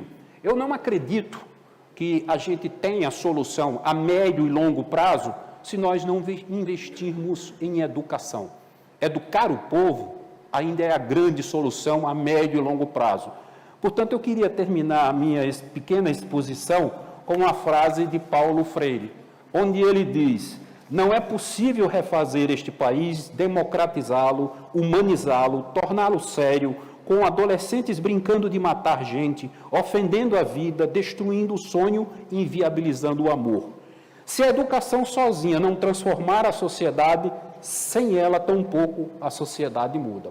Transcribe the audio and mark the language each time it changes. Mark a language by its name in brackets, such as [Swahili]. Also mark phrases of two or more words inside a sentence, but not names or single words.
[Portuguese] Eu não acredito que a gente tenha solução a médio e longo prazo se nós não investirmos em educação. Educar o povo ainda é a grande solução a médio e longo prazo. Portanto, eu queria terminar a minha pequena exposição com uma frase de Paulo Freire, onde ele diz: não é possível refazer este país, democratizá-lo, humanizá-lo, torná-lo sério, com adolescentes brincando de matar gente, ofendendo a vida, destruindo o sonho e inviabilizando o amor. Se a educação sozinha não transformar a sociedade, sem ela, tampouco a sociedade muda.